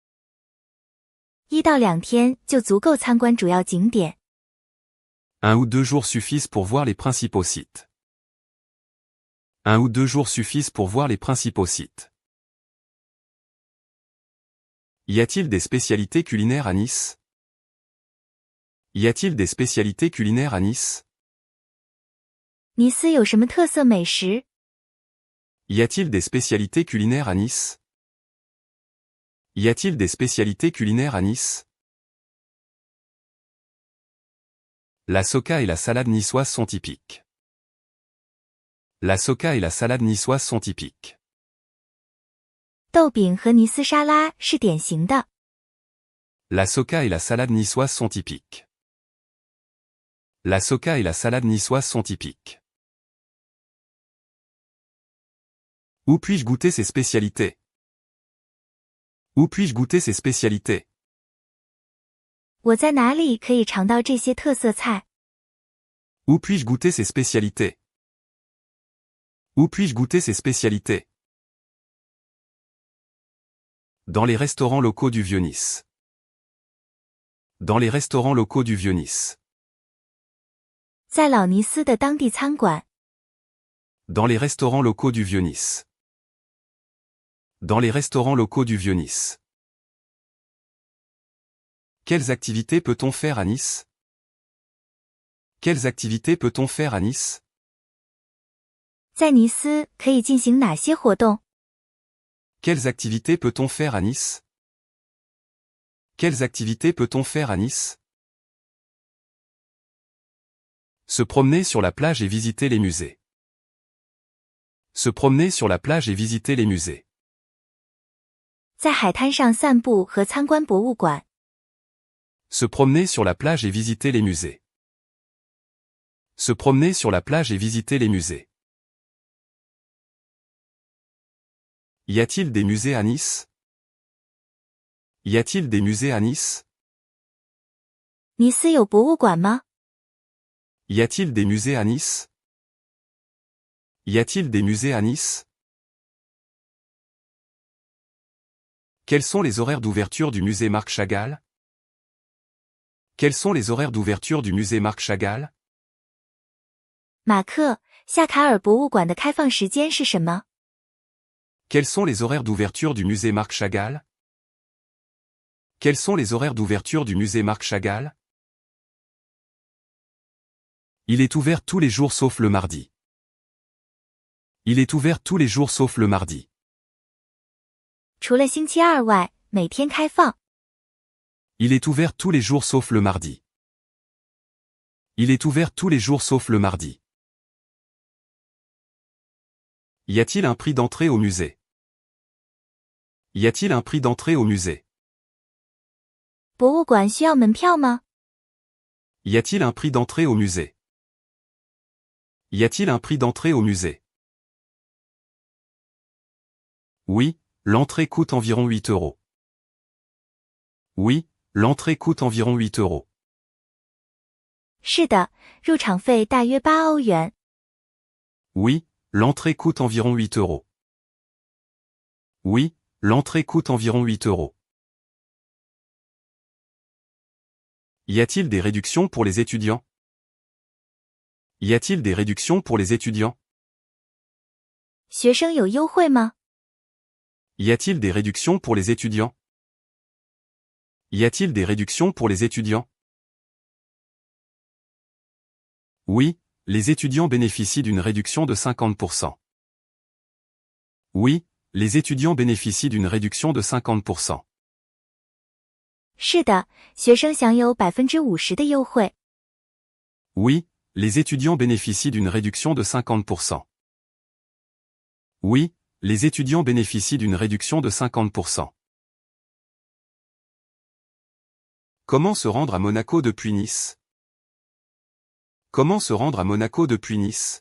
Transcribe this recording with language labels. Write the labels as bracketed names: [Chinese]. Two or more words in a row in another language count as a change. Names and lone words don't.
[Chinese] 1 到2天就足够参观主要景点。 [French] 1 ou 2 jours suffisent pour voir les principaux sites. 1 ou 2 jours suffisent pour voir les principaux sites. Y a-t-il des spécialités culinaires à Nice? Y a-t-il des spécialités culinaires à Nice? [Chinese] 尼斯有什么特色美食？ [French] Y a-t-il des spécialités culinaires à Nice? Y a-t-il des spécialités culinaires à Nice? La soca et la salade niçoise sont typiques. La soca et la salade niçoise sont typiques. [Chinese] 豆饼和尼斯沙拉是典型的。 [French] La soca et la salade niçoise sont typiques. La soca et la salade niçoise sont typiques. Où puis-je goûter ces spécialités? Où puis-je goûter ces spécialités? [Chinese] 我在哪里可以尝到这些特色菜？ [French] Où puis-je goûter ces spécialités? Où puis-je goûter ces spécialités? Dans les restaurants locaux du Vieux-Nice. Dans les restaurants locaux du Vieux-Nice. [Chinese] 在老尼斯的当地餐馆。 [French] Dans les restaurants locaux du Vieux-Nice. Dans les restaurants locaux du Vieux-Nice. Quelles activités peut-on faire à Nice? Quelles activités peut-on faire à Nice? [Chinese] 在尼斯可以进行哪些活动？ [French] Quelles activités peut-on faire à Nice? Quelles activités peut-on faire à Nice? Se promener sur la plage et visiter les musées. Se promener sur la plage et visiter les musées. [Chinese] 在海滩上散步和参观博物馆。 [French] Se promener sur la plage et visiter les musées. Se promener sur la plage et visiter les musées. Y a-t-il des musées à Nice? Y a-t-il des musées à Nice? [Chinese] 尼斯有博物馆吗？ [French] Y a-t-il des musées à Nice? Y a-t-il des musées à Nice? Quels sont les horaires d'ouverture du musée Marc Chagall? Quels sont les horaires d'ouverture du musée Marc Chagall? [Chinese] 马克，夏卡尔博物馆的开放时间是什么？ [French] Quels sont les horaires d'ouverture du musée Marc Chagall? Quels sont les horaires d'ouverture du musée Marc Chagall? Il est ouvert tous les jours sauf le mardi. Il est ouvert tous les jours sauf le mardi. [Chinese] 除了星期二外，每天开放。 [French] Il est ouvert tous les jours sauf le mardi. Il est ouvert tous les jours sauf le mardi. Y a-t-il un prix d'entrée au musée? Y a-t-il un prix d'entrée au musée? [Chinese] 博物馆需要门票吗？ [French] Y a-t-il un prix d'entrée au musée? Y a-t-il un prix d'entrée au musée? Oui, l'entrée coûte environ 8 euros. Oui, l'entrée coûte environ 8 euros. [Chinese] 是的，入场费大约8欧元。 [French] Oui, l'entrée coûte environ 8 euros. Oui, l'entrée coûte environ 8 euros. Y a-t-il des réductions pour les étudiants? Y a-t-il des réductions pour les étudiants? [Chinese] 学生有优惠吗？ [French] Y a-t-il des réductions pour les étudiants? Y a-t-il des réductions pour les étudiants? Oui, les étudiants bénéficient d'une réduction de 50%. Oui, les étudiants bénéficient d'une réduction de 50%. [Chinese] 是的，学生享有50%的优惠。 [French] Oui, les étudiants bénéficient d'une réduction de 50%. Oui, les étudiants bénéficient d'une réduction de 50%. Comment se rendre à Monaco depuis Nice? Comment se rendre à Monaco depuis Nice?